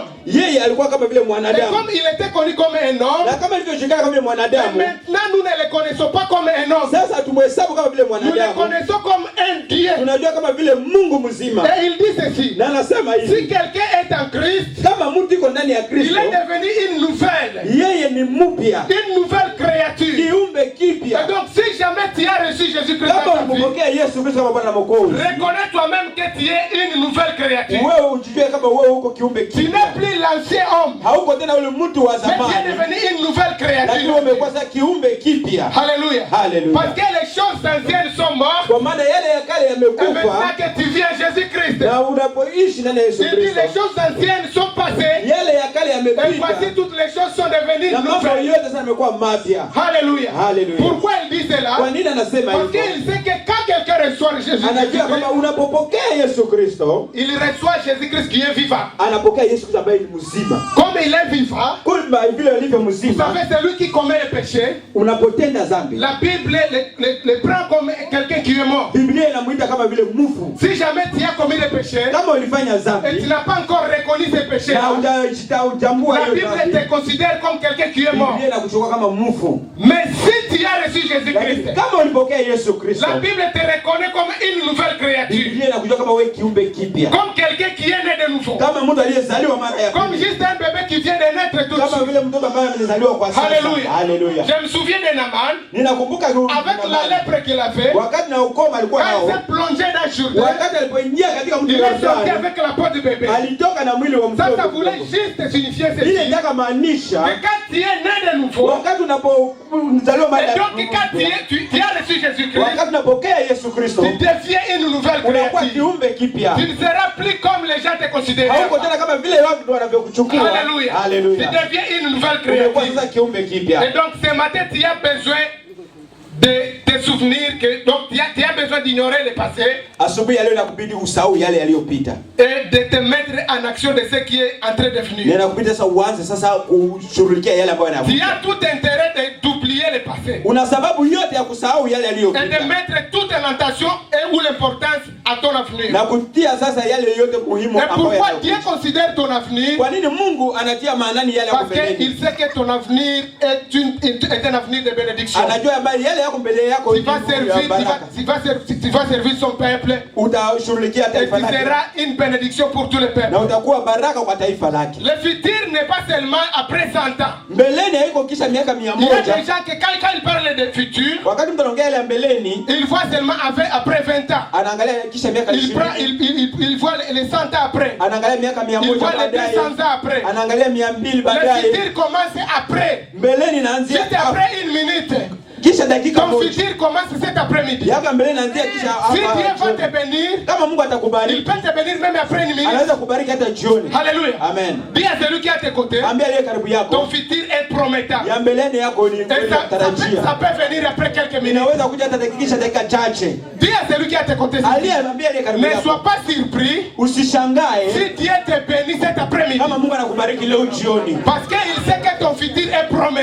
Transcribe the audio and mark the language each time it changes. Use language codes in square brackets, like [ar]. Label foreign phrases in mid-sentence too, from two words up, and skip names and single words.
[sw] Yeye alikuwa kama vile [fr] Et [sw] mwanadamu. [fr] comme il était connu comme un homme, [sw] na kama ilivyojulikana kama vile mwanadamu, [fr] maintenant nous ne le connaissons pas comme un homme. [sw] Sasa tumhesabu kama vile [fr] Nous le [sw] mwanadamu. [fr] connaissons comme un Dieu. [sw] Tunajua kama vile Mungu mzima. [fr] Et il dit ceci. [sw] Na anasema hivi, [fr] si quelqu'un est en Christ, [sw] kama mtu yuko ndani ya [fr] il [sw] Kristo, [fr] est devenu une nouvelle. [sw] Yeye ni mpya. [fr] Une nouvelle créature. [sw] Kiumbe kipya. [fr] Et donc si jamais tu as reçu Jésus-Christ [sw] kama [fr] dans ta vie, [sw] umpokea Yesu Kristo kama Bwana Mwokozi, [fr] reconnais toi-même que tu es une nouvelle créature. [sw] wewe ujijue kama wewe uko kiumbe [fr] Tu [sw] kipya. [fr] n'es plus l'ancien homme. [sw] Hauko tena ule mtu wa [fr] Mais tu es [sw] zamani. [fr] devenu une nouvelle créature. [sw] Lakini umekuwa sasa kiumbe kipya. [fr] Alléluia. [sw] Alléluia. [fr] Parce que les choses anciennes sont mortes. [sw] Kwa maana yale ya kale [fr] Et maintenant [sw] yamekufa. [fr] que tu viens Jésus-Christ, [sw] Na unapoishi ndani ya Yesu [fr] il dit [sw] Kristo, [fr] les choses anciennes sont passées. [sw] yale ya kale [fr] Et voici [sw] yamepita. [fr] toutes les choses sont devenues [sw] Na mambo [fr] nouvelles. [sw] yote sasa yamekuwa mapya. [fr] Alléluia. [sw] Alléluia. [fr] Pourquoi il dit cela? [sw] Kwa nini anasema [fr] Parce [sw] hivyo? [fr] qu'il sait que quand quelqu'un reçoit Jésus-Christ, [sw] Anajua kama unapopokea Yesu Kristo, [fr] il reçoit Jésus-Christ qui est vivant. [sw] anapokea Yesu Kristo ambaye ni mzima. [fr] Comme il est vivant, [sw] Kumbe vile alivyo [fr] vous [sw] mzima, [fr] savez, celui qui commet le péché, [sw] unapotenda dhambi, [fr] la Bible le prend comme quelqu'un qui est mort. [sw] Biblia inamuita kama vile mfu. [fr] Si jamais tu as commis le péché [sw] Kama ulifanya [fr] et tu [sw] dhambi [fr] n'as pas encore reconnu ce péché, [sw] na hujambua [fr] la [sw] hiyo [fr] Bible [sw] dhambi, [fr] te considère comme quelqu'un qui est mort. [sw] Biblia inakuchukua kama mfu. [fr] Mais si tu as reçu Jésus-Christ, [sw] Lakini kama ulipokea Yesu Kristo, [fr] la Bible te reconnaît comme une nouvelle créature, [sw] Biblia inakuchukua kama wewe kiumbe kipya. [fr] comme quelqu'un qui est né de nouveau, [sw] Kama mtu aliyezaliwa mara ya [fr] comme [sw] pili. [fr] juste un bébé qui vient de naître tout de [sw] Kama [fr] suite. [sw] vile mtoto ambaye amezaliwa kwa sasa. [fr] Alléluia. [sw] Haleluya. [fr] Je me souviens de Naaman, [sw] Ninakumbuka [fr] avec la lèpre qu'il a fait, [sw] wakati na ukoma alikuwa [fr] quand il [sw] nao, [fr] s'est plongé dans Jourdain, [sw] wakati alipoingia katika mji [fr] il [sw] wa [fr] est sorti [sw] Yordani, [fr] avec la peau du bébé. [sw] alitoka na mwili wa [fr] Ça [sw] mtoto. [fr] voulait juste signifier ceci. [sw] Ile inataka maanisha [fr] Mais quand tu es né de nouveau, [sw] wakati unapozaliwa mara [fr] et [sw] ya [fr] donc quand tu as reçu Jésus-Christ, [sw] wakati unapokea Yesu Kristo, [fr] tu deviens une nouvelle [sw] unakuwa [fr] créature. [sw] kiumbe kipya. [fr] Tu ne seras plus comme les gens te considèrent. [sw] Hauko tena kama vile watu wanavyokuchukua. [fr] Alléluia. Tu [sw] Haleluya. [fr] deviens une nouvelle [sw] Unakuwa [fr] créature. [sw] sasa kiumbe [fr] Et [sw] kipya. [fr] donc ce matin, tu as besoin de te souvenir que donc tu as besoin d'ignorer le passé [sw] Asubuhi ya leo inakubidi usahau yale yaliyopita. [fr] et de te mettre en action de ce qui est en train de [sw] Na [fr] venir. [sw] inakubidi sasa uanze sasa kushughulikia yale ambayo [fr] Tu [sw] yanakuja. [fr] as tout intérêt d'oublier le passé [sw] Una sababu yote ya kusahau yale [fr] et [sw] yaliyopita. [fr] de mettre toute l'intention et ou l'importance à ton avenir. [sw] Na kutia sasa yale yote muhimu [fr] Et [sw] ambayo [fr] pourquoi [sw] yanakuja. [fr] Dieu considère ton avenir? [sw] Kwa nini Mungu anatia maanani yale yako [fr] Parce [sw] mbeleni? [fr] qu'il sait que ton avenir est un avenir de bénédiction. [sw] Anajua habari yale yako mbele yako [fr] Tu vas servir son peuple. [sw] utashughulikia [fr] Et [sw] taifa [fr] tu [sw] lake [fr] seras une bénédiction pour tous les peuples. [sw] na utakuwa baraka kwa taifa lake. [fr] Le futur n'est pas seulement après 100 ans. [sw] Mbeleni haiko kisha miaka [fr] Il y a [sw] 100. [fr] des gens que quand ils parlent de futur, [sw] Wakati mtu anaongea ile mbeleni, [fr] ils voient seulement après 20 ans. [sw] anaangalia kisha miaka [fr] Il [sw] 20. [fr] voit les 100 ans après. [sw] Anaangalia miaka [fr] Il [sw] 100 [fr] voit les [sw] baadaye. [fr] 200 ans après. [sw] Anaangalia 200 [fr] Le [sw] baadaye. [fr] futur commence après. [sw] Mbeleni inaanzia [fr] Juste après une minute. [sw] kisha dakika [fr] Ton [sw] moja. [fr] futur commence cet après-midi. [sw] Yaka mbeleni inaanzia kisha [fr] Si Dieu va [sw] hapa. [fr] te bénir, [sw] Kama Mungu [fr] il [sw] atakubariki, [fr] peut te bénir même après une minute. [sw] anaweza kubariki hata jioni. [fr] Alléluia. [sw] Amen. [fr] Dis à celui qui est à tes côtés, [sw] Ambia aliye karibu [fr] ton [sw] yako, [fr] futur est prometteur. [sw] ya mbeleni yako ni [fr] Et [sw] kweli [fr] ça [sw] tarajia. [fr] peut venir après quelques minutes. [sw] Inaweza kuja hata dakika chache. [fr] Dis à celui qui est à tes côtés, [sw] Ambia aliye karibu [fr] ne [sw] yako, [fr] sois pas surpris [sw] usishangae [fr] si Dieu te bénit cet après-midi. [sw] kama Mungu anakubariki leo jioni. [fr] Parce qu'il sait que ton futur est prometteur.